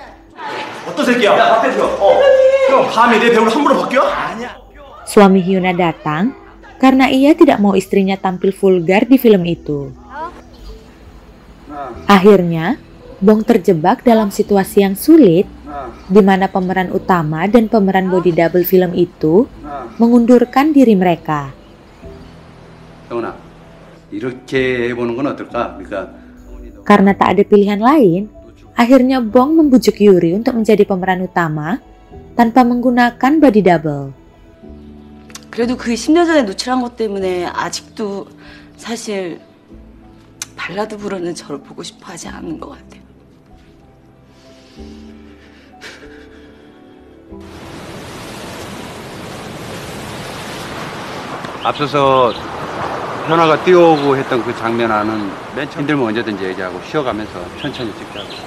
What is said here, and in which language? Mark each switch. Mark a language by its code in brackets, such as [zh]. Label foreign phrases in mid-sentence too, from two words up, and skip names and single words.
[id] Suami Hyuna datang karena ia tidak mau istrinya tampil vulgar di film itu. Akhirnya, Bong terjebak dalam situasi yang sulit, di mana pemeran utama dan pemeran [en] body double [id] film itu mengundurkan diri mereka. [ko] 영훈아, 이렇게 해보는 건 어떨까? [id] Karena tak ada pilihan lain, akhirnya Bong membujuk Yuri untuk menjadi pemeran utama tanpa menggunakan [en] body double. [ko] 그래도 그 10년 전에 노출한 것 때문에 아직도 사실 발라드 부르는 저를 보고 싶어 하지 않는 것 같아요. 앞서서 현아가 뛰어오고 했던 그 장면 안은 맨 처음 힘들면 언제든지 얘기하고 쉬어가면서 천천히 찍자고.